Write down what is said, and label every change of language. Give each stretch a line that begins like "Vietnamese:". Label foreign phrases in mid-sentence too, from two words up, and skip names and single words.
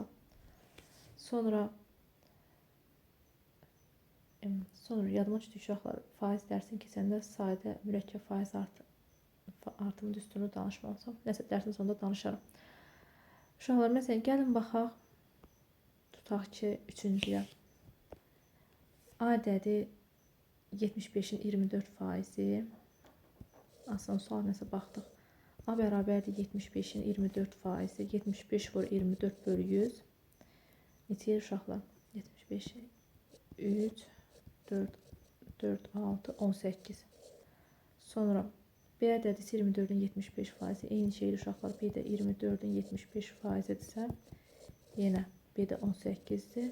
Azerbaijani: Sonra yadıma düşdü uşaqlar, faiz dərsini keçəndə sadə mürəkkəb faiz artımı düsturunu danışmamışam. Nəsə dərsin sonunda danışaram. Uşaqlar, məsələn, gəlin baxaq. Tutaq ki, üçüncüyə. A ədədi 75-in 24%-i. Aslında sual nəsə baxdıq. A bərabərdir 75-in 24%-i. 75 vur 24 bölü 100. Neçəyir uşaqlar? 75-i 3, 4, 6, 18. Sonra B ədədi 24-ün 75%-i. Eyni şeydir uşaqlar. B də 24-ün 75%-idirsə, yenə B də 18-dir.